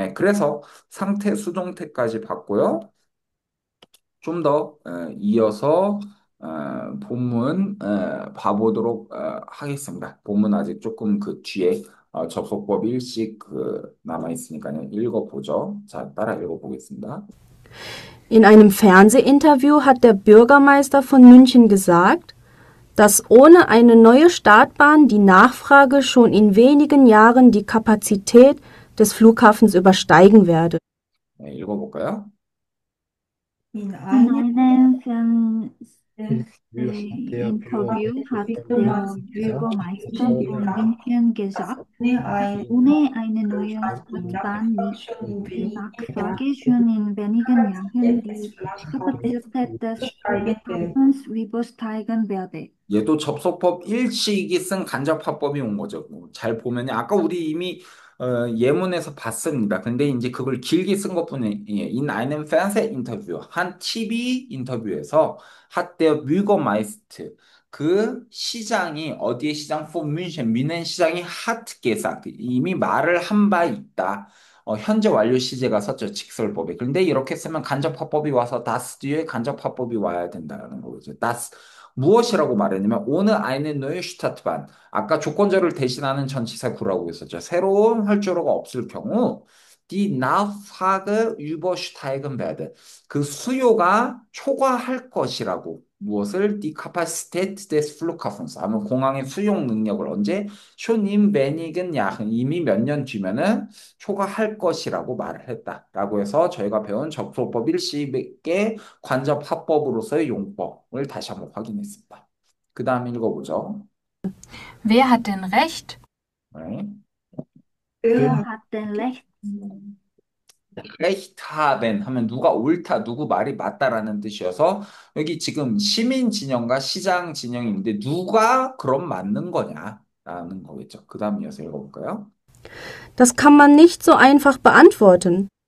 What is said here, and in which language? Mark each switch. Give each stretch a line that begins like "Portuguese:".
Korean: 그래서 상태 수동태까지 봤고요. 좀 더 이어서 본문 봐보도록 하겠습니다. 본문 아직 조금 그 뒤에 접속법 일씩 그 남아 있으니까요. 읽어보죠. 자, 따라 읽어보겠습니다.
German: In einem Fernsehinterview hat der Bürgermeister von München gesagt, dass ohne eine neue Startbahn die Nachfrage schon in wenigen Jahren die Kapazität des Flughafens übersteigen werde.
Korean: 읽어볼까요?
German: In In einem einem Der Fernsehinterview hat der Bürgermeister von Bürgermeister München gesagt, dass ohne eine neue Stadtbahn die Nachfrage schon in wenigen Jahren die Kapazität des Flughafens übersteigen werde.
Korean: 얘도 접속법 일치이기 쓴 간접화법이 온 거죠. 잘 보면 아까 우리 이미 예문에서 봤습니다. 근데 이제 그걸 길게 쓴 것뿐이에요.
German: In einem Fernsehinterview
Korean: 한 TV 인터뷰에서
German: hat der Bürgermeister
Korean: 그 시장이 어디의 시장?
German: von München
Korean: 뮌헨 시장이
German: hat gesagt
Korean: 이미 말을 한 바 있다. 현재 완료 시제가 썼죠. 직설법에. 그런데 이렇게 쓰면 간접화법이 와서 das 뒤에 간접화법이 와야 된다는 거죠.
German: das
Korean: 무엇이라고 말했냐면
German: ohne eine neue Startbahn.
Korean: 아까 조건절을 대신하는 전치사 구라고 했었죠. 새로운 활주로가 없을 경우
German: die Nachfrage übersteigen werde.
Korean: 그 수요가 초과할 것이라고. 무엇을?
German: Die Kapazität des Flughafens.
Korean: 아무 공항의 수용 능력을 언제?
German: schon in wenigen Jahren.
Korean: 이미 몇 년 뒤면은 초과할 것이라고 말을 했다라고 해서 저희가 배운 접속법 일식의 관접합법으로서의 용법을 다시 한번 확인했습니다. 그 다음 읽어보죠.
German: Wer hat denn recht?
Korean: 네.
German: Wer hat denn recht? recht haben
Korean: 하면 누가 옳다, 누구 말이 맞다라는 뜻이어서 여기 지금 시민 진영과 시장 진영이 있는데 누가 그럼 맞는 거냐라는 거겠죠. 그 다음 이어서 읽어볼까요?
German: Das kann man nicht so einfach beantworten.